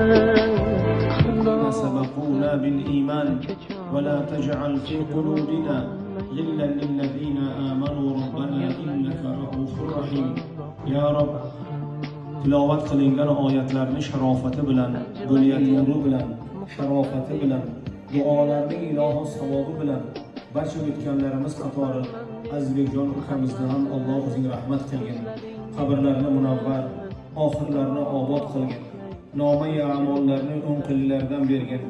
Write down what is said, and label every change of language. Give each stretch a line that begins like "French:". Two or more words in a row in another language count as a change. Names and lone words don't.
Arabic: سبقونا بالإيمان ولا تجعل في قلوبنا غلا للذين آمنوا ربنا إنك رؤوف رحيم يا رب
Uzbek: tilovat qilingan oyatlarni sharofati bilan, bo'layotgan nuri bilan, sharofati bilan, duolarning ilohi savobi bilan barcha o'tganlarimiz qatori Azizbekjon ukamizdan ham Alloh o'zing rahmat qilgin. Qabrlarini munavvar, oxirlarini obod qilgin. Nomi amallarni o'nqillardan bergin.